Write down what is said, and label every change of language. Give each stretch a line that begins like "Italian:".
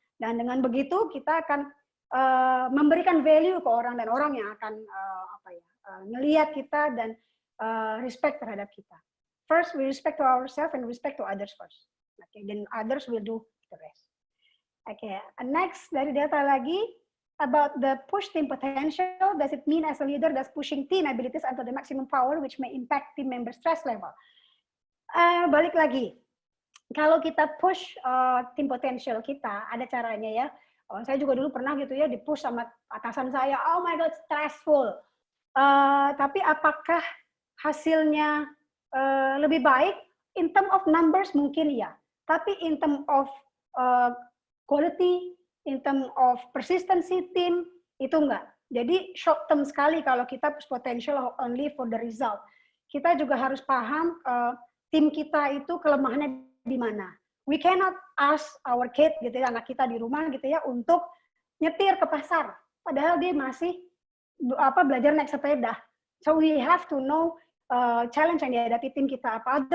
Indonesian: Dan dengan begitu kita akan memberikan value ke orang dan orang yang akan ngelihat kita dan respect terhadap kita.
English: First, we respect to ourselves and respect to others first. Okay, then others will do the rest. Okay, next
Indonesian: dari data lagi
English: about the push team potential. Does it mean as a leader that's pushing team abilities until the maximum power, which may impact team member stress level?
Indonesian: Balik lagi, kalau kita push team potential kita, ada caranya ya. Saya juga dulu pernah gitu ya, di-push sama atasan saya.
English: Oh my God, stressful.
Indonesian: Tapi apakah hasilnya lebih baik?
English: In term of numbers mungkin ya. Tapi in term of quality, in term of persistency team, itu enggak. Jadi short term
Indonesian: sekali kalau kita
English: push potential only for the result.
Indonesian: Kita juga harus paham tim kita itu kelemahannya di mana.
English: We cannot ask our kid
Indonesian: gitu ya, anak kita di rumah gitu ya, untuk nyetir ke pasar. Padahal dia masih belajar naik sepeda.
English: So we have to know challenge
Indonesian: yang dihadapi tim kita apa.